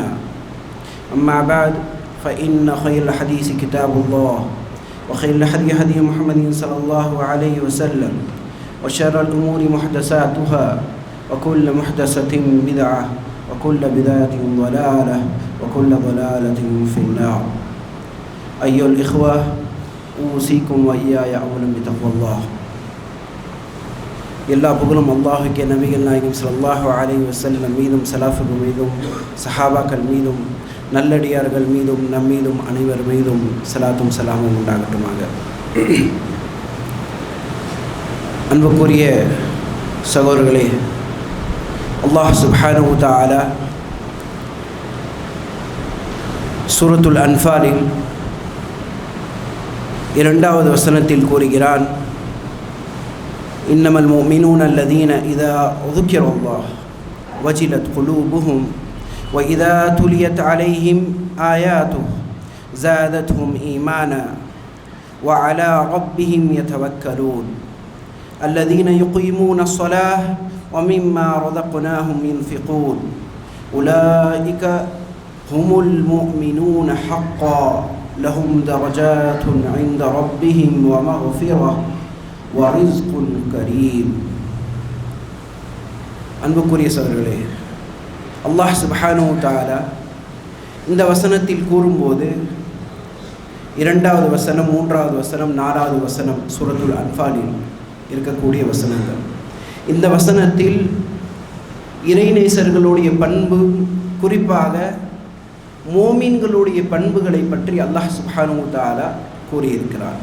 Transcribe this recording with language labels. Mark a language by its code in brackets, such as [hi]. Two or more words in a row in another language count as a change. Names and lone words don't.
[ar] أما بعد فإن خير الحديث كتاب الله وخير الهدي هدي محمد صلى الله عليه وسلم وشر الأمور محدثاتها وكل محدثة بدعة وكل بدعة ضلالة وكل ضلالة في النار. أيها الإخوة أوصيكم وإياي أولا بتقوى الله. [ta] எல்லா புகழும் அல்லாஹுக்கே, நபிகள் நாயகம் [ar] صلى الله عليه وسلم [ta] மீதும் சலாஃபுகள் மீதும் சஹாபாக்கள் மீதும் நல்லடியார்கள் மீதும் நம்மீதும் அனைவர் மீதும் சலாத்தும் சலாமும் உண்டாகட்டுமாக. அன்புக்குரிய சகோதரர்களே, [ar] الله سبحانه وتعالى [ta] சூரத்துல் அன்ஃபாலில் 2வது வசனத்தில் கூறுகிறான்: [ar] إنما المؤمنون الذين إذا ذكر الله وجلت قلوبهم وإذا تليت عليهم آياته زادتهم إيمانا وعلى ربهم يتوكلون الذين يقيمون الصلاة ومما رزقناهم ينفقون أولئك هم المؤمنون حقا لهم درجات عند ربهم ومغفرة وَرِزْقٌ كَرِيمٌ. [ta] அன்புக்குரிய சகோதரர்களே, [ar] الله سبحانه وتعالى [ta] இந்த வசனத்தில் கூறும்போது 2வது வசனம், 3வது வசனம், 4வது வசனம் சூரத்துல் அன்ஃபாலில் இருக்கக்கூடிய வசனங்கள். இந்த வசனத்தில் இறைநேசர்களுடைய பண்பு, குறிப்பாக மோமீன்களுடைய பண்புகளை பற்றி [ar] الله سبحانه وتعالى [ta] கூறியிருக்கிறார்.